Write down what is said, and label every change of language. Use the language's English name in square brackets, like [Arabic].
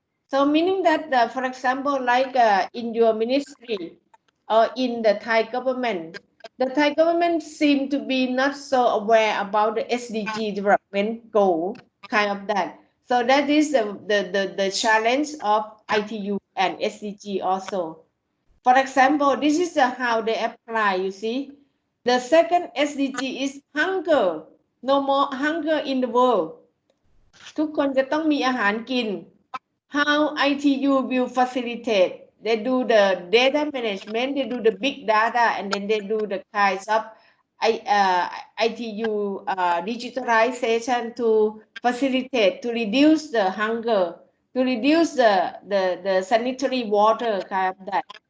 [English] So meaning that, for example, like in your ministry or in the Thai government, the Thai government seem to be not so aware about the SDG development goal, kind of that. So that is the challenge of ITU and SDG also. For example, this is how they apply, you see. The second SDG is hunger. No more hunger in the world. [Thai] ทุกคนจะต้องมีอาหารกิน [English] How ITU will facilitate? They do the data management, they do the big data, and then they do the kinds of ITU digitalization to facilitate, to reduce the hunger, to reduce the sanitary water, kind of that.